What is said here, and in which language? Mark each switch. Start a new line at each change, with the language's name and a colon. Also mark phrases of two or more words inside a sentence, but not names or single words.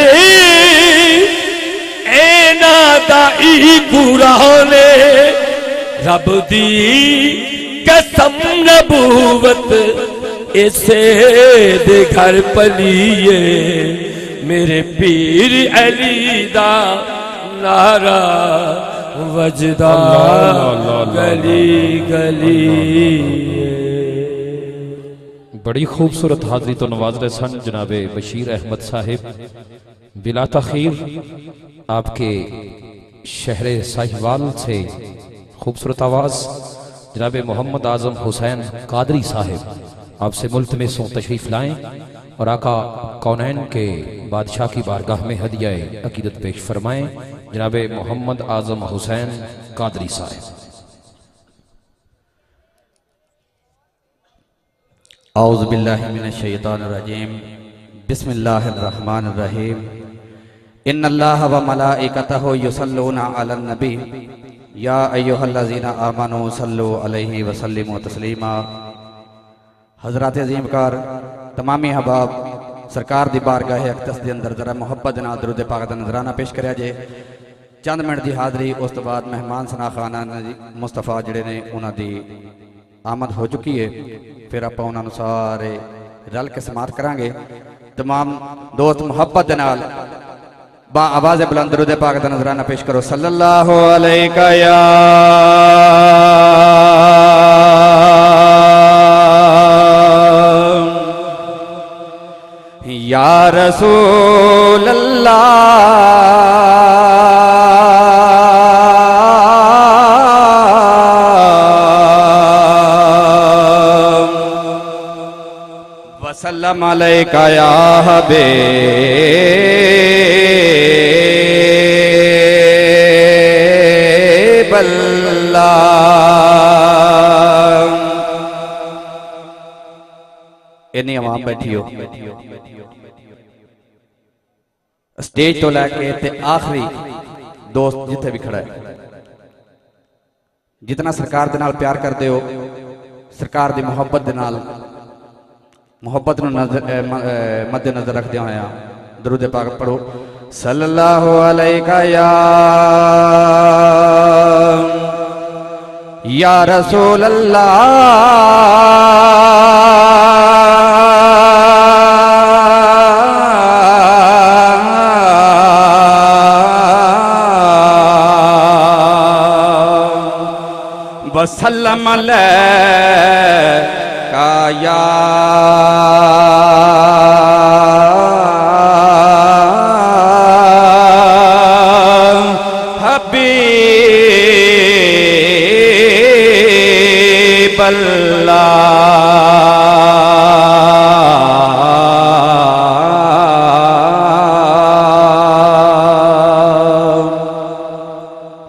Punjabi: ایناں دا ای قرآنے رب دی قسم نبوت ایسے دے گھر پلیے میرے پیر علی دا نعرہ وجدا گلی گلی.
Urdu: بڑی خوبصورت حاضری تو نواز رہے سن جنابِ بشیر احمد صاحب بلا تاخیر آپ کے شہر ساہیوال سے خوبصورت آواز جنابِ محمد اعظم حسین قادری صاحب آپ سے ملتمسوں تشریف لائیں اور آقا کونین کے بادشاہ کی بارگاہ میں ہدیہ عقیدت پیش فرمائیں جنابِ محمد اعظم حسین قادری صاحب.
Arabic: أعوذ بالله من الشيطان الرجيم بسم الله الرحمن الرحيم إن الله وملائكته يصلون على النبي يا أيها الذين آمنوا صلوا عليه وسلموا تسليما.
Punjabi: حضرات عظیم کار تمامی احباب سرکار دی بارگاہ اقدس دے اندر ذرا محبت نال درود پاک دا نذرانہ پیش کریا جے. چند منٹ کی حاضری اس تو بعد مہمان ثنا خواں مصطفیٰ جہڑے نے انہاں دی آمد ہو چکی ہے، فیر آپاں انہاں نوں سارے رل کے سماعت کراں گے. تمام دوست محبت دے نال با آواز بلند درود پاک دا نذرانہ پیش کرو.
Arabic: صلى الله عليك يا رسول الله وسلم عليك يا حبيب الله.
Punjabi: انی عوام بیٹھی ہو، سٹیج تو لے کے آخری دوست جتھے بھی کھڑا ہے، جتنا سرکار دے نال پیار کرتے ہو، سرکار دی محبت دے نال محبت مدِ نظر رکھتے ہویا درود پاک پڑھو.
Arabic: صلى الله عليك يا رسول الله وسلم عليك يا حبيب الله.